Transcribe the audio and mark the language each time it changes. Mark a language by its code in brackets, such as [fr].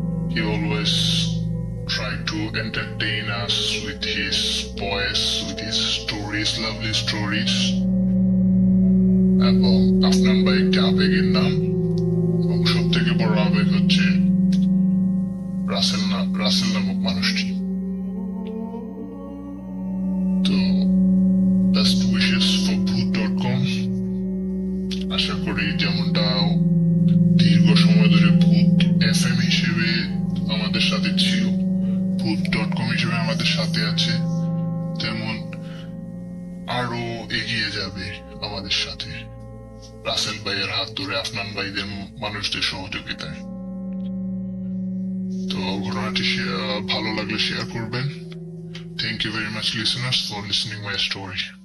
[en] He always tried to entertain us with his voice, with his stories, lovely stories. [bn] এবং আফনান ভাই একটি আবেগের নাম এবং সব থেকে বড় আবেগ হচ্ছে রাসেল নামক মানুষটি। তো [en] Best wishes for ভূত.com। [bn] আশা করি যেমনটা দীর্ঘ সময় ধরে ভূত FM হিসেবে আমাদের সাথে ছিল, ভূত.com হিসেবে আমাদের সাথে আছে, তেমন আরো এগিয়ে যাবে আমাদের সাথে রাসেল ভাইয়ের হাত ধরে, আফনান ভাইদের মানুষদের সহযোগিতায়। তো ঘটনাটি ভালো লাগলে শেয়ার করবেন। [en] Thank you very much listeners for listening my story.